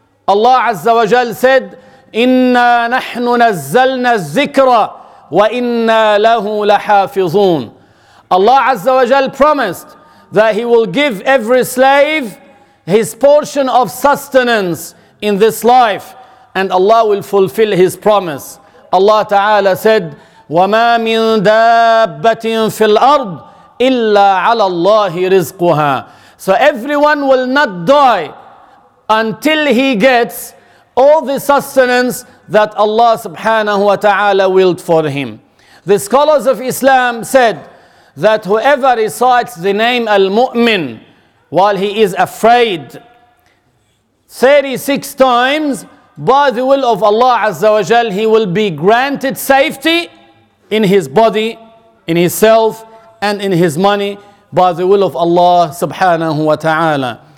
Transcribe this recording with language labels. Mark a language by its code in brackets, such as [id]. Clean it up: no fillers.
[en] Allah Azza wa Jal said, [ar] "Inna nahnu nazzalna al-zikra wa inna lahu lahafizun." [en] Allah Azza wa Jal promised that he will give every slave his portion of sustenance in this life, and Allah will fulfill his promise. Allah Ta'ala said, [ar] وَمَا مِن دَابَّةٍ فِي الْأَرْضِ إِلَّا عَلَى اللَّهِ رِزْقُهَا. [en] So everyone will not die until he gets all the sustenance that Allah subhanahu wa ta'ala willed for him. The scholars of Islam said that whoever recites the name Al-Mu'min while he is afraid 36 times, by the will of Allah Azza wa Jal, he will be granted safety in his body, in his self, and in his money, by the will of Allah subhanahu wa ta'ala.